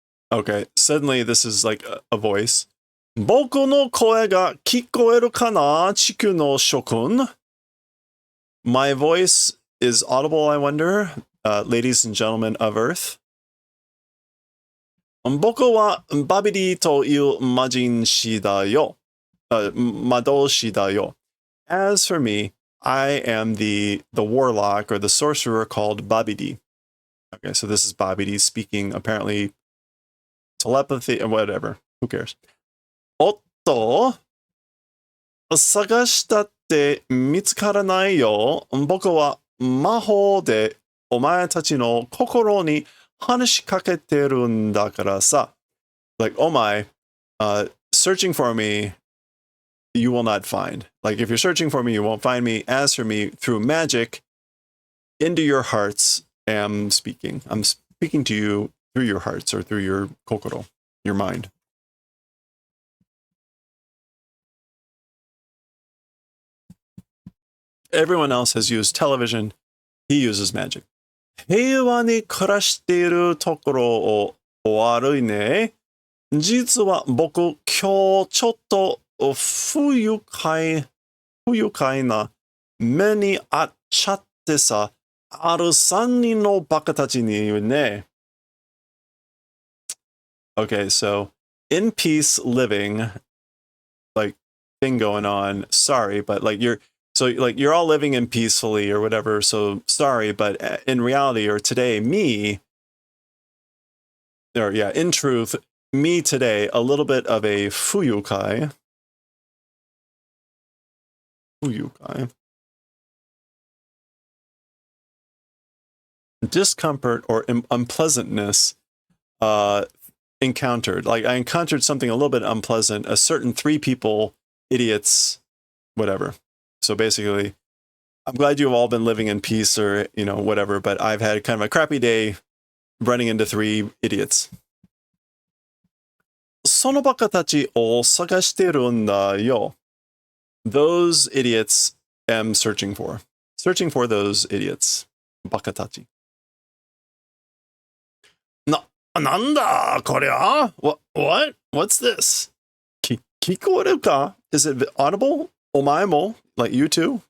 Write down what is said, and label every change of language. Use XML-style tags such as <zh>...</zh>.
<en>Okay, suddenly this is like a voice.</en> <ja>僕の声が聞こえるかな、地球の諸君?</ja> <en>My voice is audible, I wonder, ladies and gentlemen of Earth.</en> <ja>僕はバビディという魔人師だよ。魔導士だよ.</ja> <en>As for me, I am the warlock or the sorcerer called Babidi. Okay, so this is Babidi speaking, apparently telepathy or whatever. Who cares?</en> <ja>おっと、探したって見つからないよ。僕は魔法でお前たちの心に話しかけてるんだからさ.</ja> <en>Like, oh my, searching for me, you will not find. Like, if you're searching for me, you won't find me. As for me, through magic, into your hearts am speaking. I'm speaking to you through your hearts or through your kokoro, your mind. Everyone else has used television. He uses magic.</en> <ja>平和に暮らしているところを悪いね。実は僕、今日ちょっと不愉快な目にあっちゃってさ、ある3人のバカたちにね。</ja> <en>Okay, so in peace living, like thing going on. Sorry, but like you're all living in peacefully or whatever. So sorry, but in reality or today, in truth, me today, a little bit of a fuyukai. Discomfort or unpleasantness encountered. Like I encountered something a little bit unpleasant, a certain 3 people, idiots, whatever. So basically, I'm glad you've all been living in peace or, whatever, but I've had kind of a crappy day running into 3 idiots.</en> <ja>そのバカたちを探してるんだよ.</ja> <en>Those idiots am searching for. Searching for those idiots.</en> <ja>バカたち. なんだこりゃ?</ja> <en>What? What's this?</en> <ja>聞こえるか?</ja> <en>Is it audible?</en> <ja>お前も?</ja> <en>Like you too?</en>